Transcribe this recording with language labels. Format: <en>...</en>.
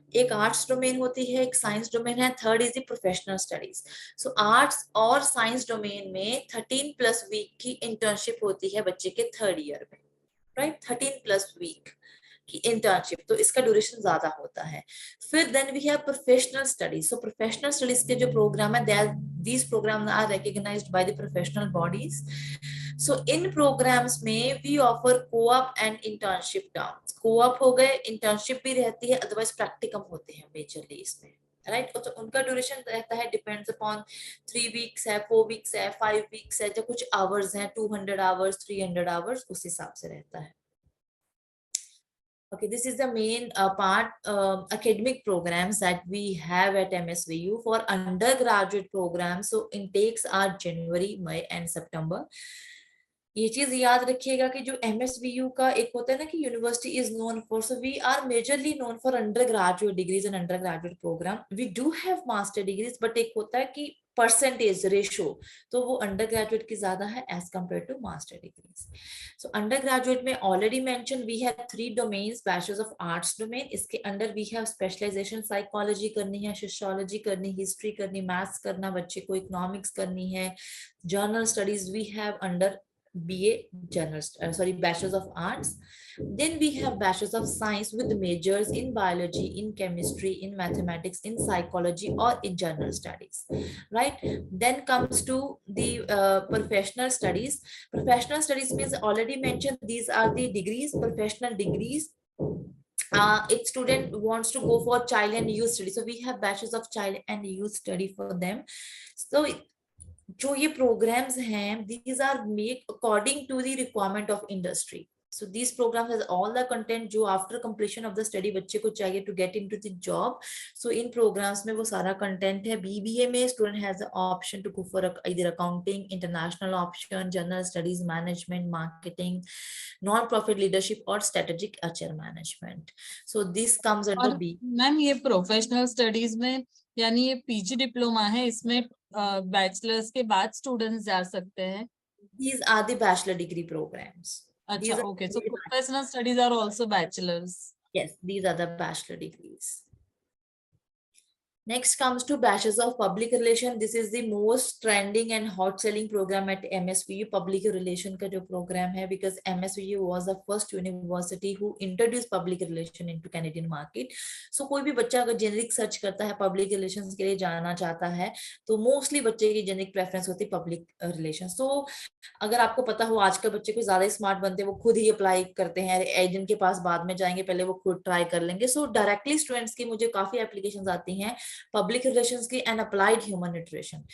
<hi>एक arts domain होती है, एक साइंस डोमेन है,</hi> <en>Third is the professional studies.</en> <hi>So arts और साइंस डोमेन में 13+ वीक की इंटर्नशिप होती है बच्चे के थर्ड ईयर में, राइट? 13+ वीक की इंटर्नशिप, तो इसका ड्यूरेशन ज्यादा होता है.</hi> <en>फिर then we have professional studies. So professional studies</en> <hi>के जो प्रोग्राम है,</hi> <en>these programs are recognized by the professional bodies. So in programs में we offer co-op and internship terms. Co-op</en> <hi>हो गए,</hi> <en>internship भी रहती है, otherwise practicum होते हैं majorly इसमें. राइट।</en> <hi>तो उनका ड्यूरेशन रहता है, डिपेंड्स अपॉन 3 वीक्स है, 4 वीक्स है, 5 वीक्स है, जो कुछ आवर्स हैं, 200 आवर्स, 300 आवर्स, उस हिसाब से रहता है।</hi> <en>Okay, this is the main part, academic programs that we have at MSVU. For undergraduate programs, so intakes are January, May and September.</en> <hi>ये चीज याद रखिएगा कि जो MSVU का एक होता है ना कि university is known for,</hi> <en>so we are majorly known for</en> <hi>under graduate degrees and under graduate programme.</hi> <en>we do have master degrees,</en> <hi>but एक होता है कि परसेंटेज रेशो, तो वो अंडर ग्रेजुएट की ज्यादा है as compare to master degrees. So under graduate में already mention we have 3 domains, bachelors of arts domain, इसके under we have specialisation, psychology करनी है, सोशियोलॉजी करनी, हिस्ट्री करनी, मैथ्स करना, बच्चे को इकोनॉमिक्स करनी है, journal studies we have under BA general, bachelor's of arts.</hi> <en>Then we have bachelor's of science with majors in biology, in chemistry, in mathematics, in psychology, or in general studies, right? Then comes to the professional studies. Professional studies means already mentioned, these are the degrees, professional degrees. If student wants to go for child and youth study, so we have bachelor's of child and youth study for them. So</en> <hi>जो ये programs हैं,</hi> <en>these are made according to the requirement of industry. So these programs has all the content जो after completion of the study</en> <hi>बच्चे को चाहिए</hi> <en>to get into the job.</en> <hi>So in programs में वो सारा content है।</hi> <en>BBA में student has the option to go for either accounting, international option, general studies, management, marketing, non-profit leadership or strategic HR management. So this comes under</en> <hi>और B. Ma'am ये professional studies में यानी ये PG diploma है, इसमें bachelors के बाद students जा सकते हैं?</hi> <en>These are the bachelor degree programs.</en> <hi>अच्छा,</hi> <en>These are okay, so the professional studies are also bachelors. yes, these are the bachelor degrees. Next comes to Bachelors of Public Relation. This is the most trending and hot selling program at MSVU. Public Relation का जो program है, because MSVU was the first university who introduced public relation into Canadian market.</en> <hi>So कोई भी बच्चा अगर generic search करता है, public relations के लिए जाना चाहता है, तो mostly बच्चे की generic preference होती है public relations. So अगर आपको पता हो आज के बच्चे को ज्यादा स्मार्ट बनते हैं, वो खुद ही अप्लाई करते हैं, एजेंट के पास बाद में जाएंगे, पहले वो खुद ट्राई कर लेंगे। सो डायरेक्टली स्टूडेंट्स की मुझे काफी एप्लीकेशंस आती हैं पब्लिक रिलेशंस की एंड अप्लाइड ह्यूमन न्यूट्रिशन।</hi>